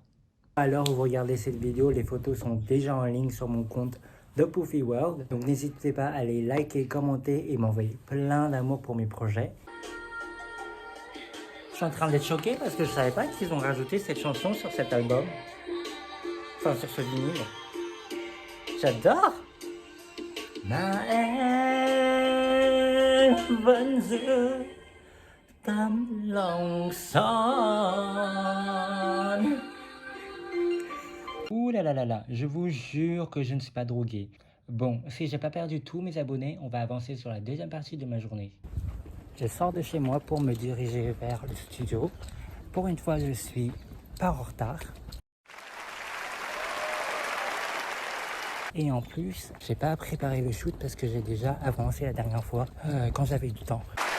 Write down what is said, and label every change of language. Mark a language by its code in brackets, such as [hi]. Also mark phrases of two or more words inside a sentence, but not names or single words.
[fr] Alors vous regardez cette vidéo, les photos sont déjà en ligne sur mon compte The Poofy World. Donc n'hésitez pas à aller liker, commenter et m'envoyer plein d'amour pour mes projets. Je suis en train d'être choqué parce que je savais pas qu'ils ont rajouté cette chanson sur cet album. Enfin sur ce vinyle. J'adore. [vi] Mà em vẫn giữ tấm lòng son. [fr] Ouh là là là là, je vous jure que je ne suis pas drogué. Bon, si j'ai pas perdu tous mes abonnés, on va avancer sur la deuxième partie de ma journée. Je sors de chez moi pour me diriger vers le studio. Pour une fois, je suis pas en retard. Et en plus, j'ai pas préparé le shoot parce que j'ai déjà avancé la dernière fois quand j'avais du temps.